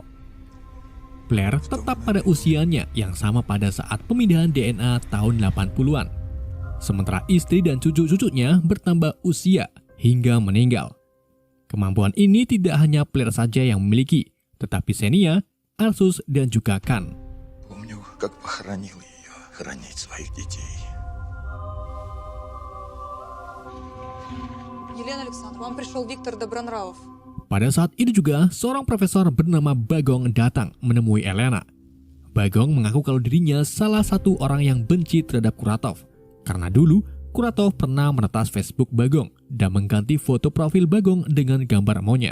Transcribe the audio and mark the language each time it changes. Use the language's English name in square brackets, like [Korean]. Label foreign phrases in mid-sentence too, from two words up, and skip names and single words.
[Indonesian] Blair tetap pada usianya yang sama pada saat pemindahan DNA tahun 80-an. Sementara istri dan cucu-cucunya bertambah usia hingga meninggal. Kemampuan ini tidak hanya Blair saja yang memiliki, tetapi Xenia, Arsus, dan juga Khan. [Russian] Помню, как похоронил ее, хранить своих детей. Елена Александровна, вам пришел Виктор Добронравов. [Indonesian] Pada saat itu juga, seorang profesor bernama Bagong datang menemui Elena. Bagong mengaku kalau dirinya salah satu orang yang benci terhadap Kuratov. Karena dulu, Kuratov pernah meretas Facebook Bagong dan mengganti foto profil Bagong dengan gambar monyet.